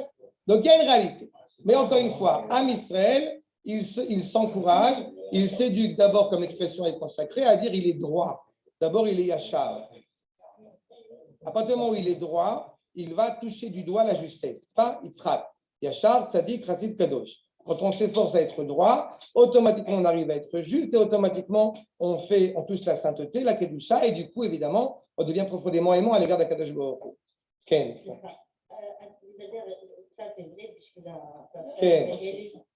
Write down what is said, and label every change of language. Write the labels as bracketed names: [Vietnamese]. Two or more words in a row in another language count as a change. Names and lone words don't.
[French] Donc, il y a une réalité. Mais encore une fois, [Hebrew] עם ישראל, [French] il s'encourage, il s'éduque d'abord, comme l'expression est consacrée, à dire il est droit. D'abord, il est yachar. À partir du moment où il est droit, il va toucher du doigt la justesse. Pas Yitzhak. [Hebrew] ישר, צדיק, חסיד, קדוש. [French] Quand on s'efforce à être droit, automatiquement on arrive à être juste et automatiquement on touche la sainteté, la kedusha, et du coup, évidemment, on devient profondément aimant à l'égard d' [Hebrew] הקדוש ברוך הוא. כן. כן.